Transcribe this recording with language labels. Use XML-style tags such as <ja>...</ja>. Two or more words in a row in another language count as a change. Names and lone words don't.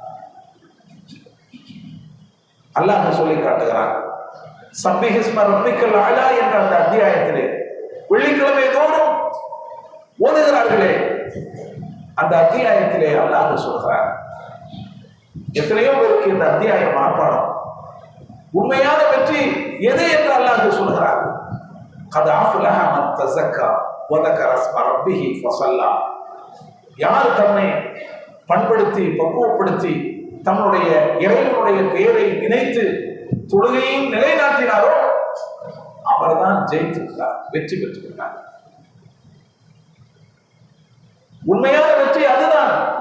<ta>அல்லாஹ் சொல்லி காட்டுகிறார்,</ta> <ar>سبح اسم ربك الأعلى</ar> <ta>என்ற அந்த அத்தியாயத்திலே வெள்ளிக்கிழமை தோறும் ஓதுகிறார்களே, அந்த அத்தியாயத்திலே அல்லாஹ் சொல்கிறார். எத்தனையோ பேருக்கு இந்த அத்தியாயம் மனப்பாடம். உண்மையான வெற்றி எது என்று அல்லாஹ் சொல்கிறார்.</ta> <ar>قد أفلح من تزكى و ذكر اسم ربه فصلى.</ar> <ta>யார் தன்னை பண்படுத்தி பக்குவப்படுத்தி தன்னுடைய இறைவனுடைய பெயரை நினைத்து தொழுகையும் நிலைநாட்டினாரோ அவர்தான் ஜெயித்திருக்கிறார், வெற்றி பெற்றிருக்கிறார். உண்மையான வெற்றி அதுதான்.</ta>